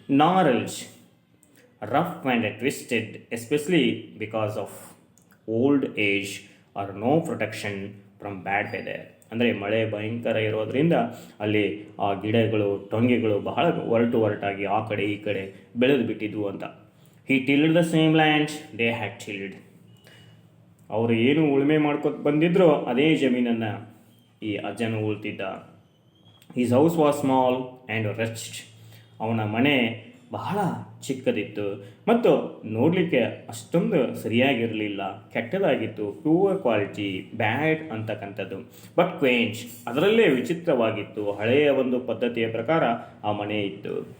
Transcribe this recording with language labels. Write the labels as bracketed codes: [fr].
[en] Gnarls, rough and twisted, especially because of old age are no protection from bad weather. [kn] ಅಂದರೆ ಮಳೆ ಭಯಂಕರ ಇರೋದರಿಂದ ಅಲ್ಲಿ ಆ ಗಿಡಗಳು, ಟೊಂಗೆಗಳು ಬಹಳ ಒರಟಾಗಿ ಆ ಕಡೆ ಈ ಕಡೆ ಬೆಳೆದು ಬಿಟ್ಟಿದ್ವು ಅಂತ. [en] He tilled the same land they had tilled. [kn] ಅವರು ಏನು ಉಳುಮೆ ಮಾಡ್ಕೊತ ಬಂದಿದ್ರೋ ಅದೇ ಜಮೀನನ್ನು ಈ ಅಜ್ಜನು ಉಳ್ತಿದ್ದ. [en] His house was small and wretched. [kn] ಅವನ ಮನೆ ಬಹಳ ಚಿಕ್ಕದಿತ್ತು ಮತ್ತು ನೋಡಲಿಕ್ಕೆ ಅಷ್ಟೊಂದು ಸರಿಯಾಗಿರಲಿಲ್ಲ, ಕೆಟ್ಟದಾಗಿತ್ತು. [en] poor quality, bad [kn] ಅಂತಕ್ಕಂಥದ್ದು. ಬಟ್ ಕ್ವೇಂಟ್, ಅದರಲ್ಲೇ ವಿಚಿತ್ರವಾಗಿತ್ತು, ಹಳೆಯ ಒಂದು ಪದ್ಧತಿಯ ಪ್ರಕಾರ ಆ ಮನೆ ಇತ್ತು.